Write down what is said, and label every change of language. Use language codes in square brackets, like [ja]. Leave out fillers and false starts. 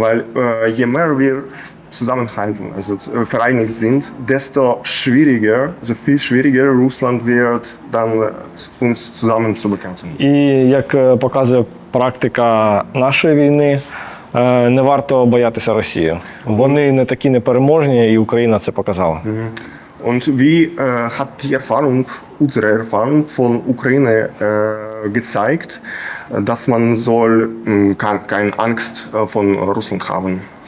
[de] Weil je mehr wir zusammenhalten, also vereinigt sind, desto schwieriger, also viel schwieriger Russland wird dann uns zusammen zu bekämpfen. [uk] І як показує практика нашої війни, не варто боятися Росії. Вони не такі непереможні, і Україна це показала. [de] Und wie hat die Erfahrung, unsere Erfahrung von Ukraine gezeigt, dass man soll keine Angst von Russland haben?